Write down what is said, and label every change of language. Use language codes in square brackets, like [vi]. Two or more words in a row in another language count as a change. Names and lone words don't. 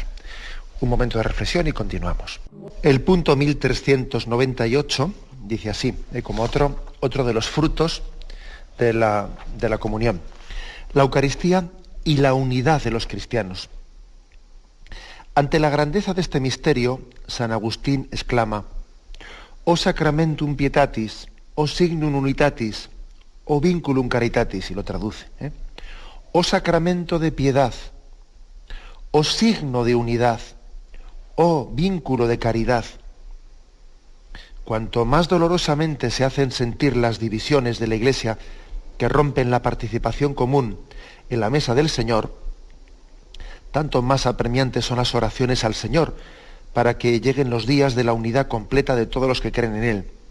[es] Un momento de reflexión y continuamos. El punto 1398 dice así, como otro de los frutos de la comunión: la Eucaristía y la unidad de los cristianos. Ante la grandeza de este misterio, San Agustín exclama: [la] O sacramentum pietatis, o signum unitatis, o vinculum caritatis, [es] y lo traduce. O sacramento de piedad, o signo de unidad, o vínculo de caridad. Cuanto más dolorosamente se hacen sentir las divisiones de la Iglesia que rompen la participación común en la mesa del Señor, tanto más apremiantes son las oraciones al Señor para que lleguen los días de la unidad completa de todos los que creen en Él.